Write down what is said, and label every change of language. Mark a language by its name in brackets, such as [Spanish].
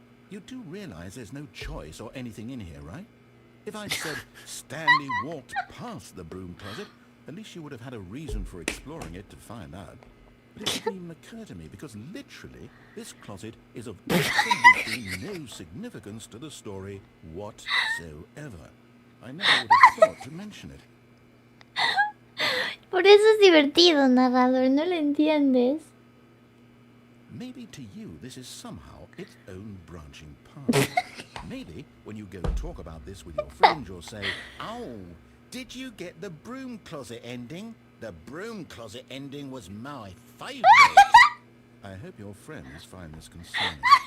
[English] You do realize there's no choice or anything in here, right? If I'd said Stanley walked past the broom closet, at least you would have had a reason for exploring it to find out. But it didn't even occur to me because literally this closet is of absolutely no significance to the story whatsoever. I never would have thought to mention it. [Spanish] Por eso es divertido, narrador, no lo entiendes. [English] Maybe to you this is somehow its own branching path. Maybe when you go to talk about this with your friends you'll say, "Oh, did you get the broom closet ending? The broom closet ending was my favorite." I hope your friends find this concerning.